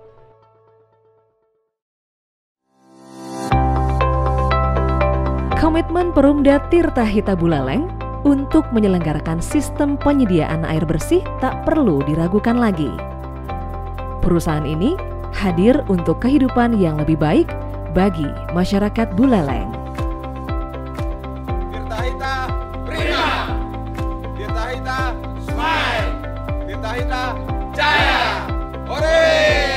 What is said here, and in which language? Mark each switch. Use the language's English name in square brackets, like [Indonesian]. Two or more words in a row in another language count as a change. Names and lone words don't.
[Indonesian] Komitmen Perumda Tirta Hita Buleleng untuk menyelenggarakan sistem penyediaan air bersih tak perlu diragukan lagi. Perusahaan ini hadir untuk kehidupan yang lebih baik bagi masyarakat Buleleng. Tirta Hita prima, Tirta Hita smile, Tirta Hita jaya, hore!